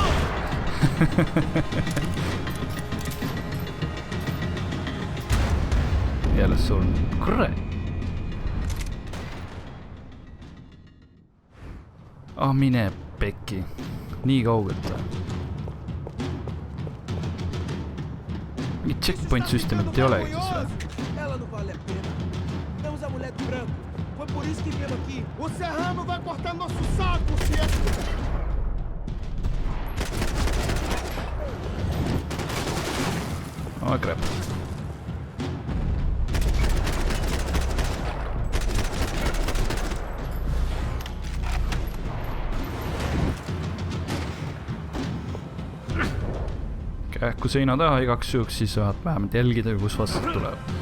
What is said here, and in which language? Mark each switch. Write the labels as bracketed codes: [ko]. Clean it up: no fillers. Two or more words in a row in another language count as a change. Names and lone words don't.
[et] Jälle sul kurat. Mine pekki. Nii kaugelt. Mingi checkpoint süsteemit ei olegi siis või? [pt] Ela não vale a pena. Temos a mulher de branco. Foi por isso que viemos aqui. O Serrano vai cortar nosso saco se é. [en] Oh crap. [et] Kähku seina taha igaks juhuks, siis saad vähemalt jälgida, kus vastas tuleb.